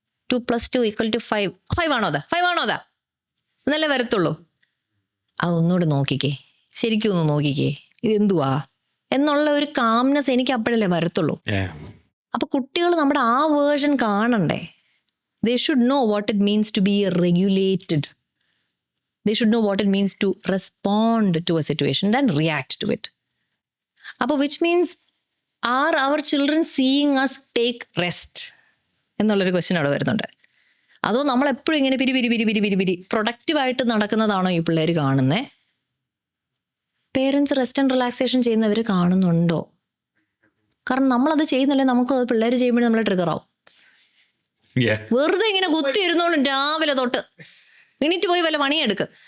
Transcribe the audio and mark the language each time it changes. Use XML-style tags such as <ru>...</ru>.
<ml>2 + 2 = 5. 5 ആണോ അതാ എന്നല്ലേ വരത്തുള്ളൂ. അതൊന്നുകൂടെ നോക്കിക്കേ, ശരിക്കും ഒന്ന് നോക്കിക്കേ, ഇതെന്തുവാ എന്നുള്ള ഒരു കാംനെസ് എനിക്ക് അപ്പോഴല്ലേ വരത്തുള്ളൂ. അപ്പോൾ കുട്ടികൾ നമ്മുടെ ആ വേർഷൻ കാണണ്ടേ.</ml> <en>They should know what it means to be regulated. They should know what it means to respond to a situation than react to it. അപ്പോൾ which means, are our children seeing us take rest</en> <ml>എന്നുള്ളൊരു question അവിടെ വരുന്നുണ്ട്. അതോ നമ്മളെപ്പോഴും ഇങ്ങനെ പിരി പ്രൊഡക്റ്റീവായിട്ട് നടക്കുന്നതാണോ ഈ പിള്ളേർ കാണുന്നത്? പേരൻസ് റെസ്റ്റ് ആൻഡ് റിലാക്സേഷൻ ചെയ്യുന്നവർ കാണുന്നുണ്ടോ? കാരണം നമ്മളത് ചെയ്യുന്നില്ലേ, നമുക്ക് പിള്ളേർ ചെയ്യുമ്പോഴേ നമ്മൾ ട്രിഗറാവും. വെറുതെ ഇങ്ങനെ കുത്തി ഇരുന്നോളും രാവിലെ തൊട്ട്. എണീറ്റ് പോയി വല്ല പണിയെടുക്ക്.</ml>